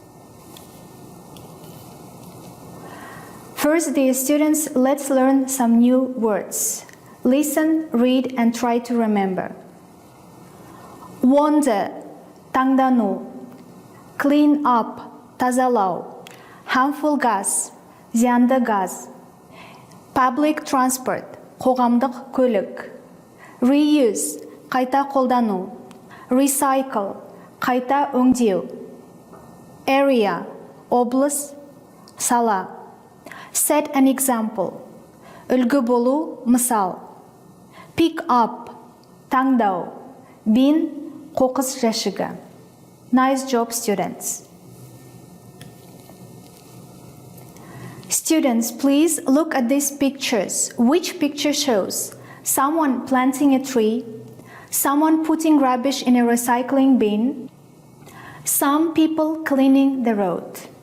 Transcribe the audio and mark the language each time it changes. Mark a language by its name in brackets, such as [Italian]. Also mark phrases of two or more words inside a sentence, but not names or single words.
[English] First, dear students, let's learn some new words. Listen, read and try to remember. Wander, таңдану. Clean up, тазалау. Harmful gas, [Kazakh] зиянды газ. [English] Public transport, [Kazakh] қоғамдық көлік. Reuse, қайта қолдану. Recycle, қайта өңдеу. Area, облыс, сала. [English] Set an example, [Kazakh] үлгі болу, мысал. [English] Pick up, [Kazakh] таңдау. Bin, қоқыс жәшігі. [English] Nice job, students. Students, please look at these pictures. Which picture shows someone planting a tree, someone putting rubbish in a recycling bin, some people cleaning the road?